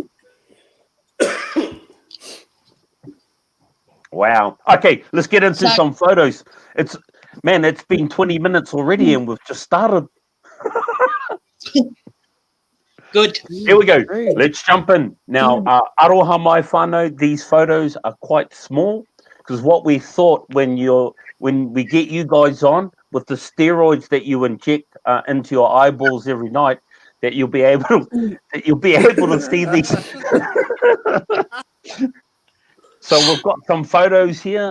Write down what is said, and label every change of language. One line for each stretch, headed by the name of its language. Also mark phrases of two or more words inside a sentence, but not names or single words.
English: Wow. Okay, let's get into some photos. It's been 20 minutes already and we've just started. Good. Here we go. Let's jump in. Now,
Māori: aroha mai whānau,
English: these photos are quite small because what we thought when we get you guys on with the steroids that you inject into your eyeballs every night, that you'll be able to see these. So we've got some photos here.